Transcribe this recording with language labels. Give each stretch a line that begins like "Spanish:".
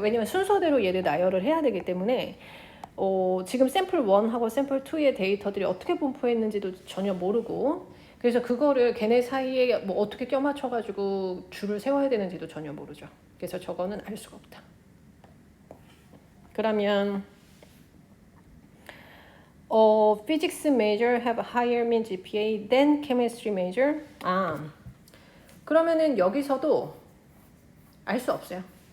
Korean: 왜냐면 순서대로 얘를 나열을 해야 되기 때문에 지금 샘플 1하고 샘플 2의 데이터들이 어떻게 분포했는지도 전혀 모르고 그래서 그거를 걔네 사이에 뭐 어떻게 껴맞춰가지고 줄을 세워야 되는지도 전혀 모르죠. 그래서 저거는 알 수가 없다. 그러면
English: physics major have higher mean GPA than chemistry major.
Korean: 그러면은 여기서도 알 수 없어요.